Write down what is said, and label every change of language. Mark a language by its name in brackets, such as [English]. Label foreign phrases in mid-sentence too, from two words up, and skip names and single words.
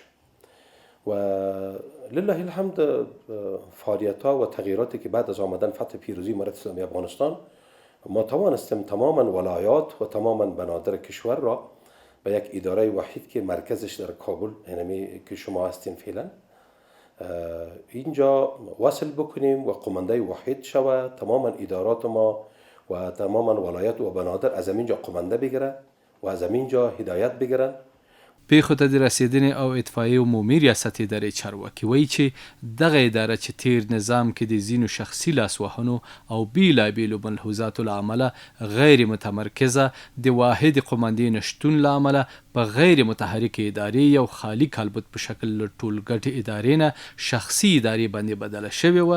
[Arabic] و لله الحمد [Persian] فعالیت ها و تغییراتی که بعد از آمدن فتح پیروزی امارت اسلامی افغانستان ما توانستیم تماما ولایات و تماما بنادر کشور را به یک اداره واحد که مرکزش در کابل، یعنی که شما هستین فعلا، اینجا وصل بکنیم و قمانده واحد شود. تماما ادارات ما و تماما ولایت و بنادر از اینجا قمانده بگیرن و از اینجا هدایت بگیرن. [Pashto] پیښو ته د رسېدنې او اطفایې عمومي ریاست ادارې چارواکي وایي چې دغه اداره چې تیر نظام کې د ځینو شخصي لاسوهنو او بیلابیلو ملحوظاتو له امله غیر متمرکزه، د واحد قماندې نشتون له امله په غیر متحرکې ادارې یو خالي کالبد په شکل له ټولګټې ادارې نه شخصي ادارې باندې بدله شوې وه.